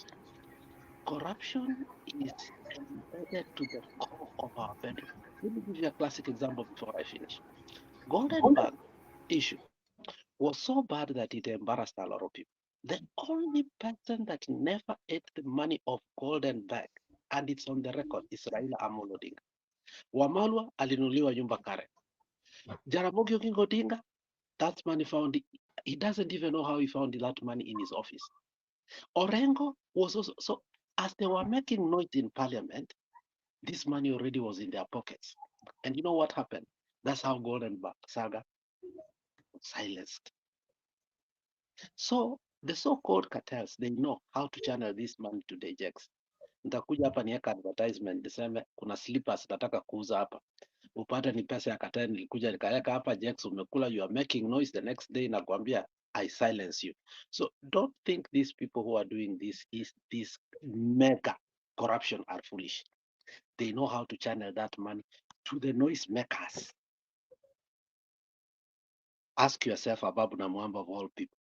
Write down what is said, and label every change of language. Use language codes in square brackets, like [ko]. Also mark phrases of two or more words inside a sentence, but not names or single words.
[en] Corruption is embedded to the core of our bedroom. Let me give you a classic example before I finish. Golden Bag issue was so bad that it embarrassed a lot of people. The only person that never ate the money of Golden Bag, and it's on the record, is Raila Odinga. [sw] Wamalwa alinuliwa nyumba Karen. [en] Jaramogi Oginga Odinga, that money found, he doesn't even know how he found that money in his office. Orengo was also, so as they were making noise in parliament, this money already was in their pockets. And you know what happened? That's how Golden Bag saga was silenced. So the so-called cartels, they know how to channel this money to the jacks. [sw] Nitakuja hapa niweka advertisement niseme kuna slippers nataka kuuza hapa, upate ni pesa ya cartel, nilikuja nikaweka hapa, Jex umekula, [en] you are making noise, the next day nakwambia I silence you. So don't think these people who are doing this mega corruption are foolish. They know how to channel that money to the noise makers. Ask yourself, Ababu Namwamba of all people.